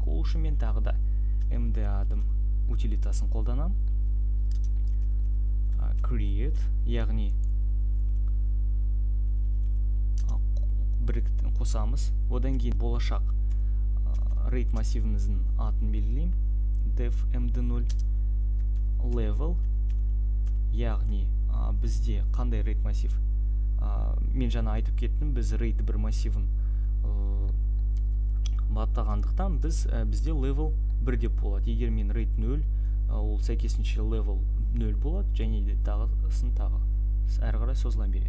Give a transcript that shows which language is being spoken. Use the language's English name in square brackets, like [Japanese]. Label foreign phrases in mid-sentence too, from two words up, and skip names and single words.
[Kazakh] Ол үшін мен тағы да mdadm утилитасын қолданам. Create, яғни қосамыз. Одан кейін болашақ RAID массивіміздің атын белгілеймін. [English] dev md0 level, [Kazakh] яғни бізде қандай RAID массив. Мен жаңа айтып кеттім, біз RAID 1 массивін баптағандықтан бізде level 1 деп болады. Егер мен RAID 0, ол сәйкесінше level 0 болады, және де тағысын тағы әрі қарай созыла береді.